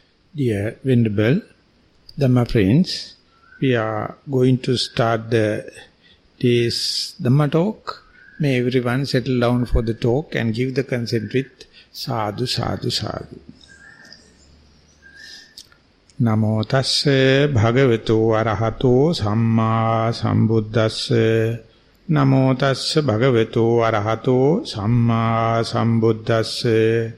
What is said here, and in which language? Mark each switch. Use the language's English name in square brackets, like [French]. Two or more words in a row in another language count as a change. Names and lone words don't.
[English] Dear Venerable Dhamma friends, we are going to start this Dhamma talk. May everyone settle down for the talk and give the consent with [Pali] sadhu, sadhu, sadhu. Namo tasse bhagavato arahato samma sambuddhasse. Namo tasse bhagavato arahato samma sambuddhasse.